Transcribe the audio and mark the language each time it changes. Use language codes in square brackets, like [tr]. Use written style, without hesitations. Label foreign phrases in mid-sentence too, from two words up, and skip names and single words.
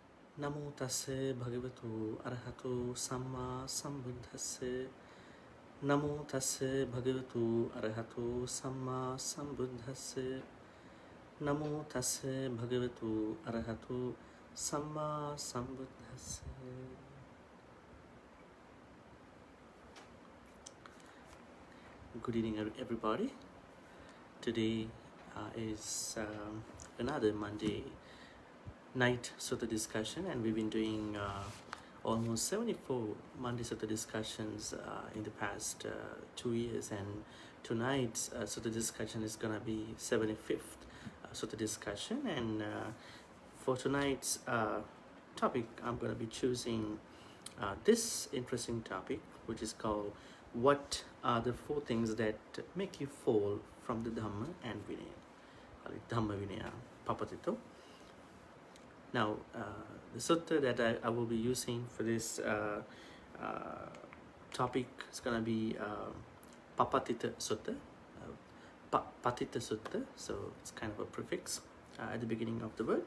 [pi] Namo tassa bhagavatu arahato samma sambuddhassa. Namo tassa bhagavatu arahato samma sambuddhassa. Namo tassa bhagavatu arahato samma sambuddhassa. [en] Good evening, everybody. Today is another Monday night Sutta discussion, and we've been doing almost 74 Monday Sutta discussions in the past 2 years, and tonight's Sutta discussion is going to be 75th Sutta discussion. And for tonight's topic, I'm going to be choosing this interesting topic, which is called what are the 4 things that make you fall from the Dhamma and Vinaya, [pi] dhammavinayā, papatito. [en] Now, the sutta that I will be using for this topic is going to be Paṭisota Sutta, Paṭisota Sutta, so it's kind of a prefix at the beginning of the word.